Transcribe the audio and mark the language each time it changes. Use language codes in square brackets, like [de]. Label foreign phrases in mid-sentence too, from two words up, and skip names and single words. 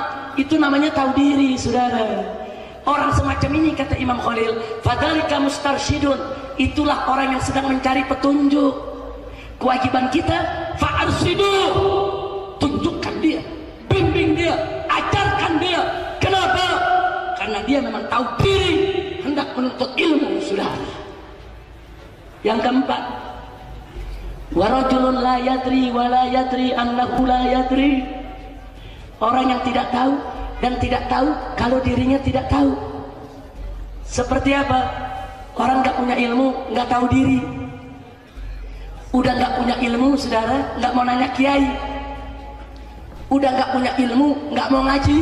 [id] Itu namanya tahu diri, saudara. Orang semacam ini, kata Imam Khalil, [ar] فذلك مسترشد, [id] itulah orang yang sedang mencari petunjuk. Kewajiban kita, fa'arsidu, tunjukkan dia, bimbing dia, ajarkan dia. Kenapa? Karena dia memang tahu diri, hendak menuntut ilmu, saudara. Yang keempat, [ar] ورجل لا يدري ولا يدري أنه لا يدري, [id] orang yang tidak tahu dan tidak tahu kalau dirinya tidak tahu. Seperti apa? Orang nggak punya ilmu, nggak tahu diri. Udah nggak punya ilmu, saudara, nggak mau nanya kiai. Udah nggak punya ilmu, nggak mau ngaji.